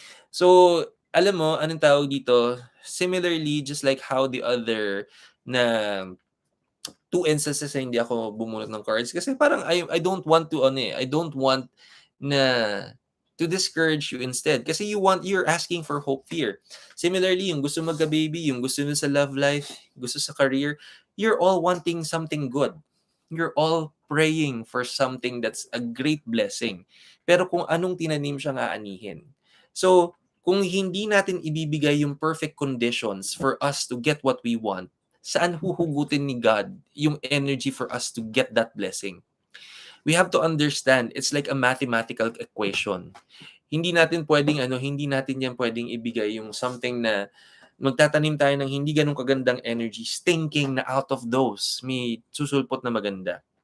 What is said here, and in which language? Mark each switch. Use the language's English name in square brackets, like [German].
[Filipino] So, alam mo, anong tawag dito? Similarly, [English] just like how the other [Filipino] na 2 instances na hindi ako bumunot ng cards kasi parang [English] I don't want to I don't want [Filipino] na [English] to discourage you instead. Kasi you're asking for hope, fear. [Filipino] Similarly, yung gusto magka-baby, yung gusto nun sa love life, gusto sa career, [English] you're all wanting something good. You're all praying for something that's a great blessing. [Filipino] Pero kung anong tinanim siya nga anihin. So, kung hindi natin ibibigay yung perfect conditions [English] for us to get what we want, [Filipino] saan huhugutin ni God yung energy [English] for us to get that blessing? We have to understand, it's like a mathematical equation. [Filipino] Hindi natin yan pwedeng ibigay yung something na magtatanim tayo ng hindi ganun kagandang energy, thinking na [English] out of those, [Filipino] may susulpot na maganda.